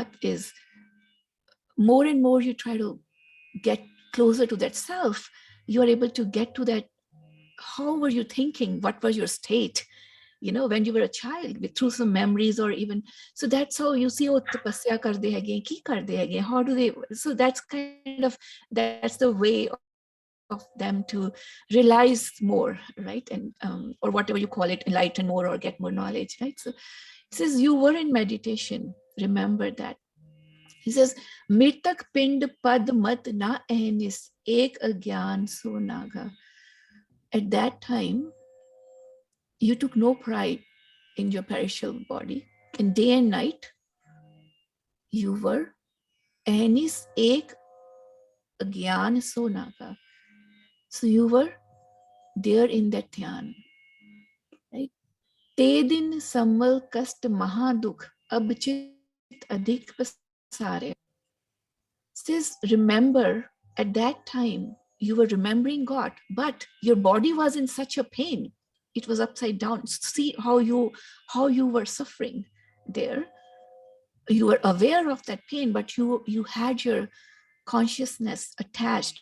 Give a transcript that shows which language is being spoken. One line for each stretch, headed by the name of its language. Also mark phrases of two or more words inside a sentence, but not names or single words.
English: Is more and more you try to get closer to that self, you are able to get to that. How were you thinking? What was your state? When you were a child, through some memories, or even, so that's how you see, oh,
Punjabi: ਤਪੱਸਿਆ ਕਰਦੇ ਹਨ, ਕੀ ਕਰਦੇ ਹਨ,
English: how do they, so that's the way of them to realize more, right? And or whatever you call it, enlighten more or get more knowledge, right? So it says you were in meditation, remember that. He says,
Hindi: मिरतक पिंड पद मत न अहनिस, एक अज्ञान सो नागा.
English: At that time, you took no pride in your perishable body. And day and night, you were
Hindi: अहनिस एक अज्ञान सो नागा.
English: So you were there in that dhyan. Right?
Hindi: ते दिन सम्मल कष्ट महादुख अबचित अधिक पसारे.
English: Says, remember, at that time, you were remembering God, but your body was in such a pain. It was upside down. See how you were suffering there. You were aware of that pain, but you had your consciousness attached.